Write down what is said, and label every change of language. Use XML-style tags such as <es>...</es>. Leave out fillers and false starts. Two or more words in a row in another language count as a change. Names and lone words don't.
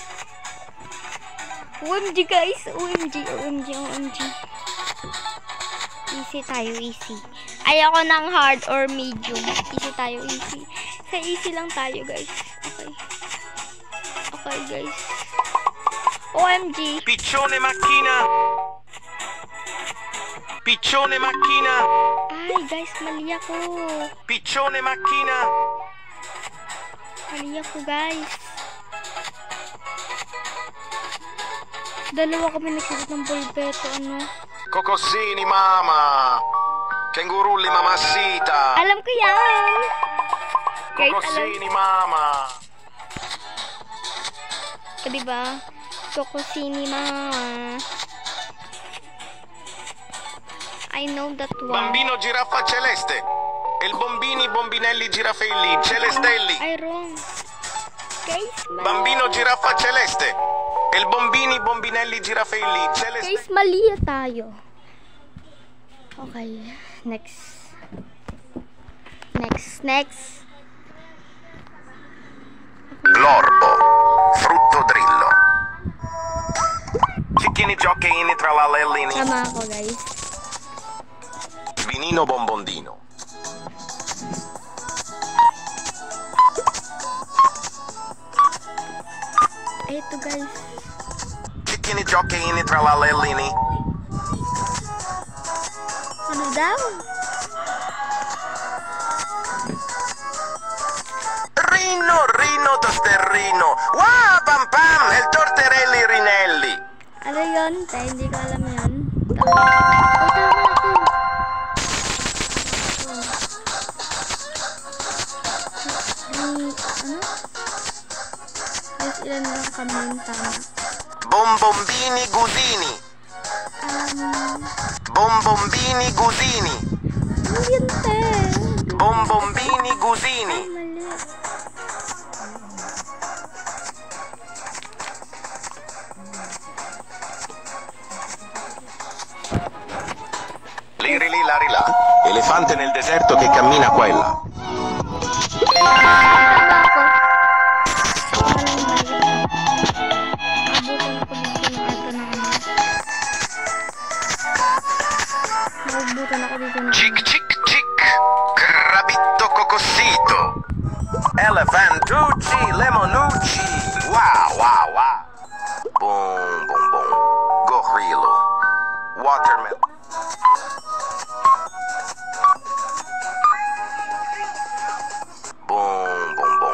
<en>OMG guys.</en> <tl>OMG. Easy tayo, easy. Ayoko ng</tl> <en>hard or medium.</en> <tl>Easy tayo, easy. Sa easy lang tayo guys.</tl> <en>Okay guys.</en> <tl>OMG. Piccione macchina. Piccione macchina. Ay guys, mali ako. Piccione macchina. Mali ako guys. Dalawa kami nagsuot ng polpeto, ano? Cocossini mama. Kengurulli mamassita. Alam ko yan. Guys, Cocossini mama. Diba? Cocossini mama.</tl> <en>I know that one.</en> <tl>Bambino giraffa celeste. El bombini bombinelli girafelli celestelli. Ay, wrong. Guys, mali. Bambino giraffa celeste. El bombini bombinelli girafelli celeste. Guys, mali tayo. Okay, next. L'orbo, frutto drillo. Cicchini giochini tra la lellini. Tama ako guys. Vinino bombondino. Ay, ito guys. Cicchini giochini tra la lellini. Ano daw? Rino tosterrino. Wow, pam pam, el torterelli rinelli. Ano yun? Tayo, hindi ko alam yun. Tama ako. Ano? Guys, ilan lang kami yung tama. Bombombini gudini. Bombombini gudini. Ano yun, te? Bombombini gudini. Ay, mali. Lirili larila.</tl> <it>Elefante nel deserto che cammina qua e là. Chic chic chic. Crabitto cocossito. Elefantucci lemonucci. Wow wow wow. Boom boom boom. Gorrillo. Watermelon. Boom boom boom.</it>